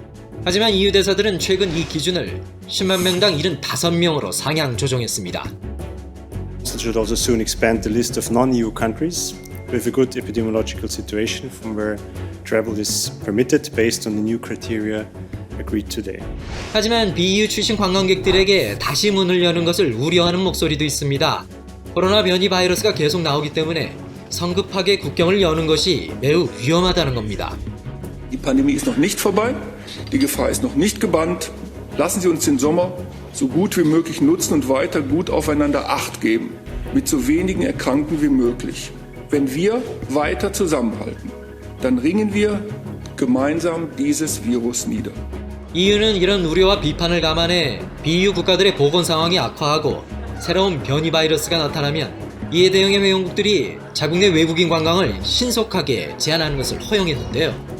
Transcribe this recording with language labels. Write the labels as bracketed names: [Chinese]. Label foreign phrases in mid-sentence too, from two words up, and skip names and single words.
[Korean] 하지만 EU 대사들은 최근 이 기준을 10만 명당 75명으로 상향 조정했습니다. [English] It should also soon expand the list of non-EU countries with a good epidemiological situation from where travel is permitted based on the new criteria agreed today. [Korean] 하지만 BU 출신 관광객들에게 다시 문을 여는 것을 우려하는 목소리도 있습니다. 코로나 변이 바이러스가 계속 나오기 때문에 성급하게 국경을 여는 것이 매우 위험하다는 겁니다. [German] Die Pandemie ist noch nicht vorbei, die Gefahr ist noch nicht gebannt. Lassen Sie uns den Sommer so gut wie möglich nutzen und weiter gut aufeinander Acht geben, mit so wenigen Erkrankten wie möglich. Wenn wir weiter zusammenhalten, dann ringen wir gemeinsam dieses Virus nieder. [Korean] EU는 이런 우려와 비판을 감안해 BU 국가들의 보건 상황이 악화하고 새로운 변이 바이러스가 나타나면 이에 대응해 회원국들이 자국 내 외국인 관광을 신속하게 제한하는 것을 허용했는데요.